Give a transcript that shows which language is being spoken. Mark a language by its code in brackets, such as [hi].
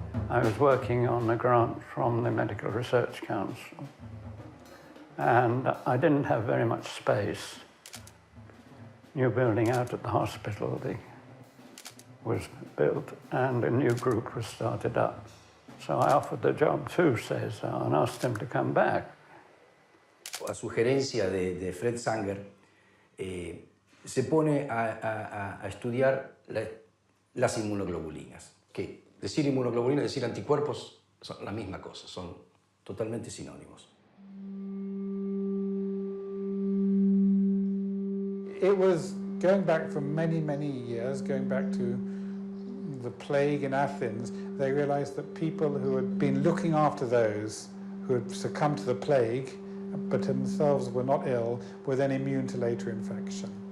[en] I was working on a grant from the Medical Research Council, and I didn't have very much space. New building out at the hospital was built, and a new group was started up. So I offered the job to César and asked him to come back. [es] A sugerencia de Fred Sanger, se pone a estudiar las inmunoglobulinas, que decir inmunoglobulina y decir anticuerpos son la misma cosa, son totalmente sinónimos. [en] It was going back for many, many years, going back to the plague in Athens. They realized that people who had been looking after those who had succumbed to the plague but themselves were not ill were then immune to later infection.